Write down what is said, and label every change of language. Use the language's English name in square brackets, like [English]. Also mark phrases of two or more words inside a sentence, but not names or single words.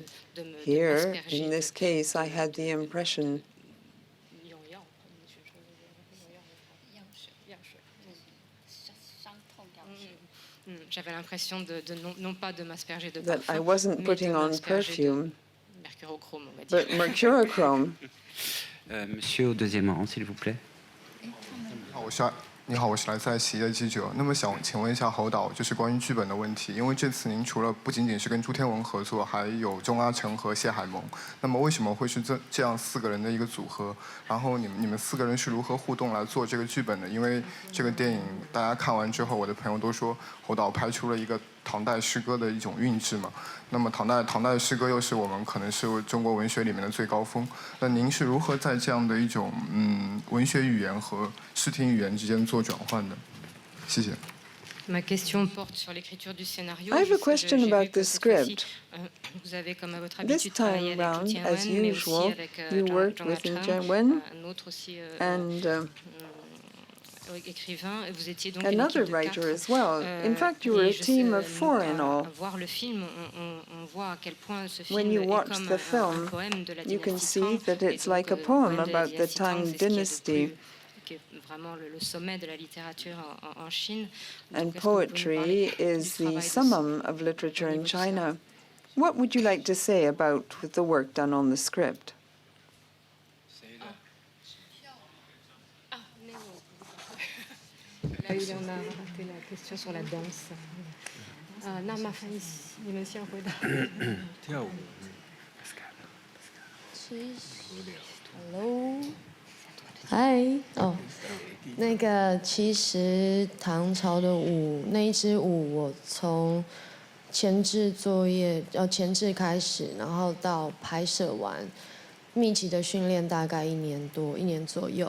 [English] Here, in this case, I had the impression that I wasn't putting on perfume, but mercurochrome. [French] Monsieur au deuxième rang, s'il vous plaît. [Chinese] 你好，我是来自爱奇艺的记者。那么想请问一下侯导，就是关于剧本的问题。因为这次您除了不仅仅是跟朱天文合作，还有钟阿成和谢海萌。那么为什么会是这样4个人的一个组合？然后你们4个人是如何互动来做这个剧本的？因为这个电影大家看完之后，我的朋友都说侯导拍出了一个唐代诗歌的一种韵致嘛。那么唐代的诗歌又是我们可能是中国文学里面的最高峰。那您是如何在这样的一种文学语言和视听语言之间做转换的？谢谢。 [French] Ma question porte sur l'écriture du scénario. [English] I have a question about the script. This time round, as usual, you worked with Jian Wen and another writer as well. In fact, you were a team of 4 in all. When you watch the film, you can see that it's like a poem about the Tang dynasty. And poetry is the summum of literature in China. What would you like to say about the work done on the script? [French] Là, on a raté la question sur la danse. [English] Hello. Hi. [Chinese] 那个其实唐朝的舞那一支舞，我从前置作业前置开始，然后到拍摄完，密集的训练大概1年左右。